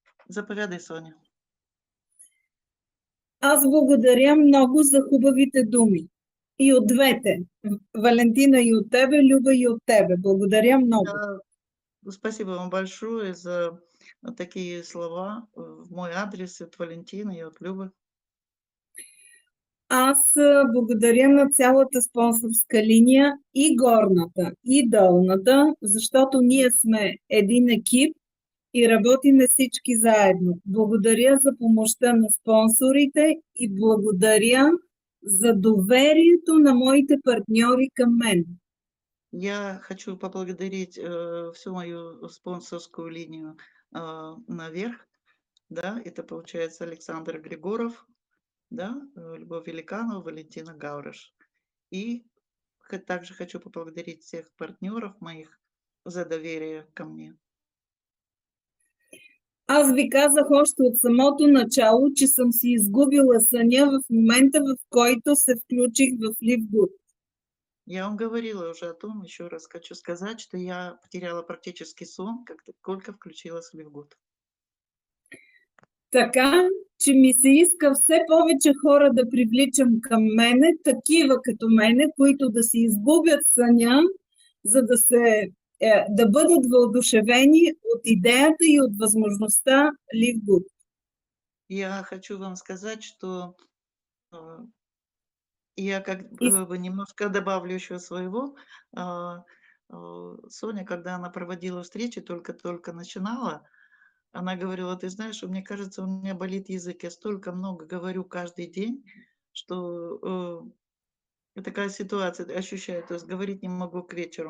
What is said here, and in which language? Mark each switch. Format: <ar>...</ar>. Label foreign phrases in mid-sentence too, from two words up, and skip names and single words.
<bg>Заповядай, Соня. Аз благодаря много за хубавите думи. И от двете. Валентина, и от тебе, Люба, и от тебе. Благодаря много.</bg> <ru>Спасибо вам большое за такие слова в мой адрес от Валентина и от Любы.</ru> <bg>Аз благодаря на цялата спонсорска линия, и горната, и долната, защото ние сме един екип и работиме всички заедно. Благодаря за помощта на спонсорите и благодаря за доверието на моите партньори към мен.</bg> <ru>Я хочу поблагодарить всю мою спонсорскую линию наверх. Да, это получается Александр Григоров, да, Любовь Великанова, Валентина Гавриш. И также хочу поблагодарить всех партнеров моих за доверие ко мне.</ru> <bg>Аз ви казах още от самото начало, че съм си изгубила съня в момента, в който се включих в LiveGood.</bg> <ru>Я вам говорила уже о том, еще раз хочу сказать, что я потеряла практически сон, как только включилась в LiveGood.</ru> <bg>Така, че ми се иска все повече хора да привличам към мене, такива като мене, които да си изгубят съня, за да бъдат въодушевени от идеята и от възможността LiveGood.</bg> <ru>Я хочу вам сказать, что я как бы немножко добавлю еще своего. Соня, когда она проводила встречи, только начинала, она говорила: ты знаешь, мне кажется, у меня болит язык, я столько много говорю каждый день, что такая ситуация ощущаю, то есть говорить не могу к вечеру.</ru>